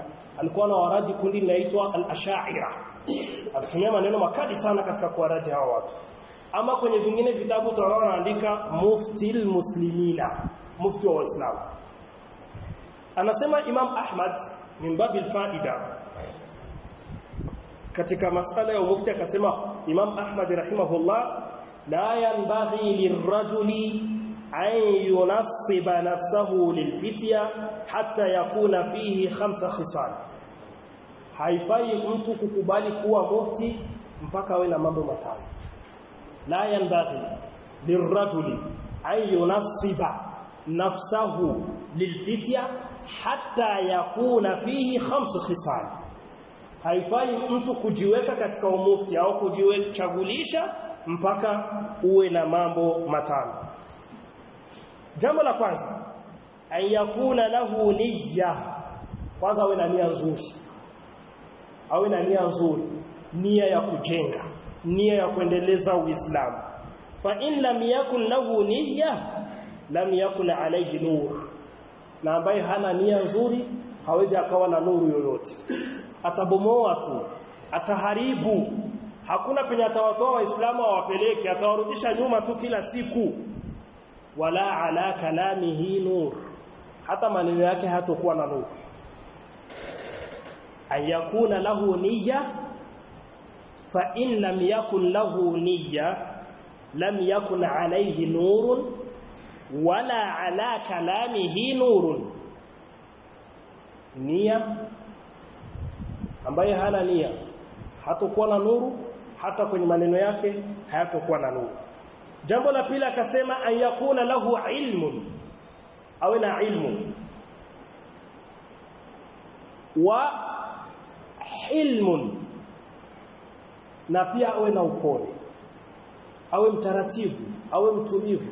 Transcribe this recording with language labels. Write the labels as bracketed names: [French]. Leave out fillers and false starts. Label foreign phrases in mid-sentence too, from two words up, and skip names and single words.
[Swahili] Alikuwa na waradi kundi linaitwa Al-Ash'ira. Alitumia maneno makali sana katika kuwaradi hao watu. Ama kwenye vingine vitabu tunaona anaandika Muftil Muslimina, mufti wa Waislamu. Anasema Imam Ahmad [Arabic] من باب الفائدة [Swahili] katika masala ya mufti akasema Imam Ahmad [Arabic] رحمه الله لا ينبغي للرجل أن ينصب نفسه للفتيا حتى يكون فيه 5 خصال. [Swahili] Haifai mtu kukubali kuwa mufti mpaka awe na mambo matano. [Arabic] لا ينبغي للرجل أن ينصب نفسه للفتيا حتى يكون فيه 5 خصال. [Swahili] Haifai mtu kujiweka katika umufti au kujichagulisha mpaka uwe na mambo matano. Jambo la kwanza, [Arabic] أن يكون له نية. [Swahili] Kwanza awe na nia nzuri. Awe na nia nzuri, nia ya kujenga, nia ya kuendeleza Uislamu. [Arabic] فإن لم يكن له نية لم يكن عليه نور. [Swahili] Na ambaye hana nia nzuri hawezi akawa na nuru yoyote. Atabomoa tu, ataharibu. Hakuna penye atawatoa Waislamu awapeleke, atawarudisha nyuma tu kila siku. [Arabic] ولا على كلامه نور. [Swahili] Hata maneno yake hatakuwa na nuru. [Arabic] أن يكون له نية فإن لم يكن له نية لم يكن عليه نور ولا على كلامه نور. [Swahili] Nia ambaye hana nia hatakuwa na nuru, hata kwenye maneno yake hayatakuwa na nuru. Jambo la pili akasema [Arabic] أن يكون له علم, [Swahili] awe na ilmu, [Arabic] وحلم, [Swahili] na pia awe na upole, awe mtaratibu, awe mtulivu.